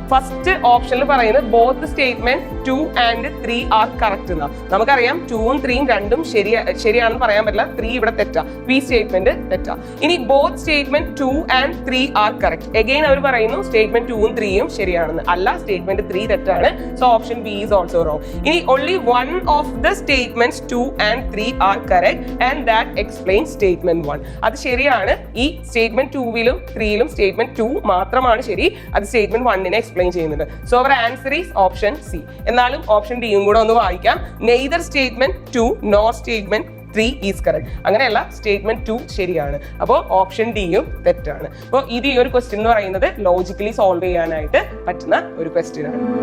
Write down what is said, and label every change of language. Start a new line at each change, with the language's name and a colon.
Malayalam: First ഓപ്ഷനിൽ പറയുന്നത്
English: both statement 2 and 3 are correct
Malayalam: എന്നാ. നമുക്കറിയാം 2ഉം 3ഉം രണ്ടും ശരിയാണെന്ന് പറയാൻ പറ്റില്ല. 3 ഇവിടെ തെറ്റാ. ഈ സ്റ്റേറ്റ്മെന്റ് തെറ്റാ. ഇനി
English: Both statement 2 and 3 are correct.
Malayalam: Again അവർ പറയുന്നു സ്റ്റേറ്റ്മെന്റ് 2ഉം 3ഉം ശരിയാണെന്ന്. അല്ല, സ്റ്റേറ്റ്മെന്റ് 3 തെറ്റാണ്.
English: So option B is also wrong.
Malayalam: ഇനി
English: only one of the statements 2 and 3 are correct and that explains statement 1.
Malayalam: അത് ശരിയാണ്. ഈ സ്റ്റേറ്റ്മെന്റ് 2ലും 3ലും സ്റ്റേറ്റ്മെന്റ് 2 മാത്രമാണ് ശരി. അത് സ്റ്റേറ്റ്മെന്റ് 1നെ എക്സ്പ്ലെയിൻ ചെയ്യുന്നുണ്ട്.
English: So our answer is option C.
Malayalam: എന്നാലും ഓപ്ഷൻ ഡിയും കൂടെ ഒന്ന് വായിക്കാം.
English: Neither statement 2 nor statement 3 is correct.
Malayalam: അങ്ങനെയല്ല, സ്റ്റേറ്റ്മെന്റ് 2 ശരിയാണ്. അപ്പോൾ ഓപ്ഷൻ ഡിയും തെറ്റാണ്. അപ്പോൾ ഇത് ഈ ഒരു ക്വസ്റ്റ്യൻ എന്ന് പറയുന്നത് ലോജിക്കലി സോൾവ് ചെയ്യാനായിട്ട് പറ്റുന്ന ഒരു ക്വസ്റ്റ്യൻ ആണ്.